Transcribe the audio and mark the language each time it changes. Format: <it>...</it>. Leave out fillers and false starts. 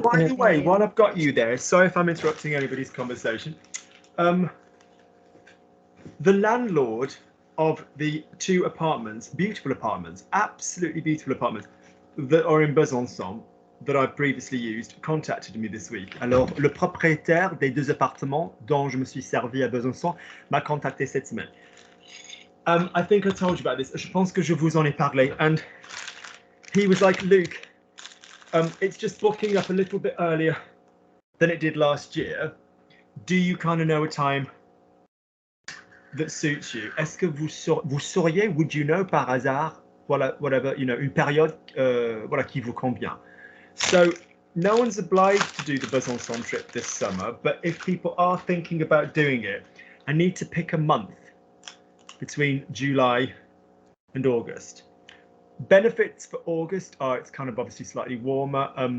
<en>By the way, while I've got you there, sorry if I'm interrupting anybody's conversation. The landlord of the 2 apartments, beautiful apartments, absolutely beautiful apartments, that are in Besançon, that I've previously used, contacted me this week.</en> <fr>Alors, le propriétaire des 2 appartements dont je me suis servi à Besançon m'a contacté cette semaine.</fr> <en>I think I told you about this.</en> <fr>Je pense que je vous en ai parlé.</fr> <en>And he was like, Luke, it's just booking up a little bit earlier than it did last year. Do you kind of know a time that suits you?</en> <fr>Est-ce que vous sauriez,</fr> <en>would you know</en> <fr>par hasard, voilà, whatever, you know, une période voilà, qui vous convient?</fr> <en>So no one's obliged to do the Besançon trip this summer, but if people are thinking about doing it, I need to pick a month between July and August. Benefits for August are it's kind of obviously slightly warmer.</en>